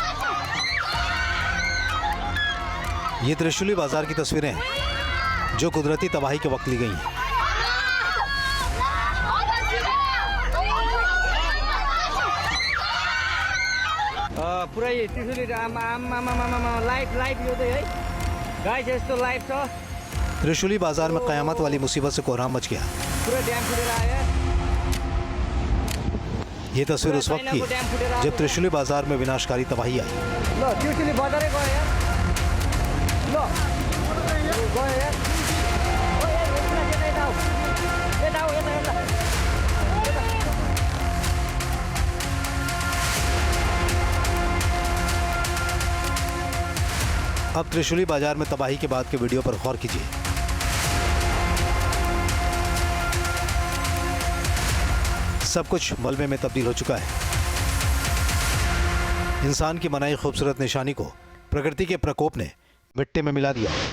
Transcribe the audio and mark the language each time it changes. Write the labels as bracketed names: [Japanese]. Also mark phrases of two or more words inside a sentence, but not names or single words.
[Hindi] ये त्रिशूली बाजार की तस्वीरें हैं जो कुदरती तबाही के वक्त ली गई हैं। [Nepali] पुरै त्रिशूली लाइफ यो चाहिँ है गाइस यस्तो लाइफ छ। [Hindi] त्रिशूली बाजार में कयामत वाली मुसीबत से कोहराम मच गया। [Nepali] पूरा ड्याम फुटेर आयो। [Hindi] ये तस्वीर उस वक्त की जब त्रिशूली बाजार में विनाशकारी तबाही आई। [Nepali] ल त्रिशूली बजारै गयो यार। ल गयो यार। [Hindi] अब त्रिशूली बाजार में तबाही के बाद के वीडियो पर गौर कीजिए। सब कुछ मलबे में तब्दील हो चुका है। इंसान की बनाई खूबसूरत निशानी को प्रकृति के प्रकोप ने मिट्टी में मिला दिया।